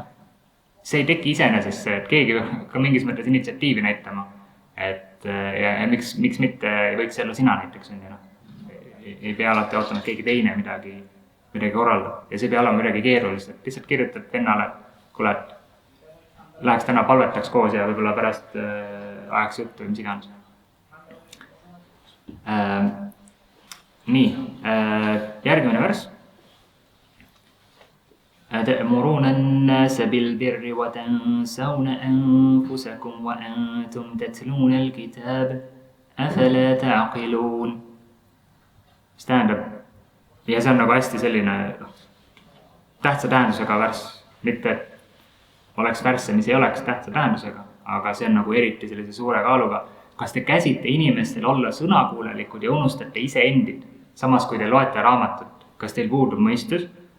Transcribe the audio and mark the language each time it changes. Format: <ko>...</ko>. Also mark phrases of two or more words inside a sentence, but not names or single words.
<et>see ei teki iseenesest see, et keegi ka mingis mõttes initsiatiivi näitama, ja miks mitte ei võiks olla sina näiteks, ei pea alati ootama, et keegi teine midagi korraldab ja see ei pea olema midagi keerulist, et lihtsalt kirjutad vennale, kuule, et läheks täna palvetaks koos ja võib-olla pärast ajaks juttu või mis iganes. Nii, järgmine värss.</et> <ar>تأمرون الناس بالبر وتنسون أنفسكم وأنتم تتلون الكتاب أفلا تعقلون.</ar> <et>See tähendab, ja see on nagu hästi selline tähtsa tähendusega värss, mitte et oleks värsse, mis ei oleks tähtsa tähendusega, aga see on nagu eriti sellise suure kaaluga. Kas te käsite inimestel olla sõnakuulelikud ja unustate iseendid, samas kui te loete raamatut, kas teil puudub mõistus?</et>